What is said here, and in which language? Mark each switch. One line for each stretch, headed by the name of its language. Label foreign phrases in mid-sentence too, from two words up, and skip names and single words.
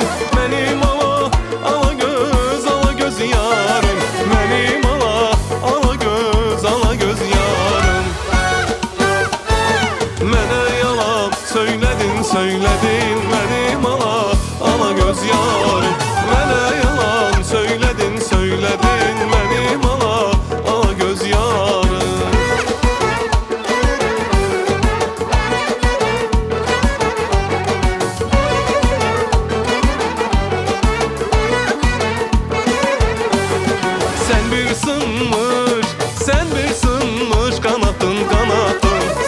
Azerbaijani: Mənim ala göz yarım. Mənim ala göz yarım. Mənə yalan söyledin, söyledin. Mənim ala göz yarım. Mənə yalan söyledin, söyledin. Mənim ala göz yarım.
Turkish: Sen bir sınmış kanatın, kanatın.